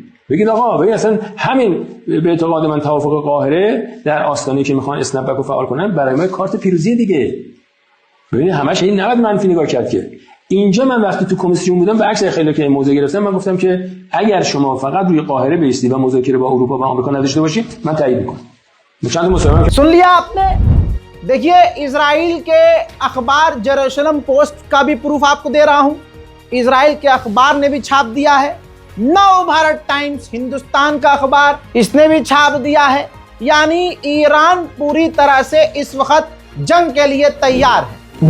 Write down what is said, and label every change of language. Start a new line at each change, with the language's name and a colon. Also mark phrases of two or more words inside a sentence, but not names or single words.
Persian: بگید آقا ببین اصلا همین به اعتقاد من توافق قاهره در آستانه‌ای که میخوان
English: snap back
Persian: رو فعال کنن برای ما کارت پیروزی دیگه. ببین همش این نباید منفی نگاه کرد که اینجا من وقتی تو کمیسیون بودم برعکس خیلی که موضع گرفتم، من گفتم که اگر شما فقط روی قاهره بیستی و مذاکره با اروپا و آمریکا نداشته باشید من تایید میکنم. چند مصاحبه
Hindi: सुन लिया आपने। देखिए इजराइल के अखबार जेरूसलम पोस्ट का भी प्रूफ आपको दे रहा हूं। इजराइल के अखबार ने भी छाप दिया है। नव भारत टाइम्स हिंदुस्तान का अखबार, इसने भी छाप दिया है। यानी ईरान पूरी तरह से इस वक्त जंग के लिए तैयार है।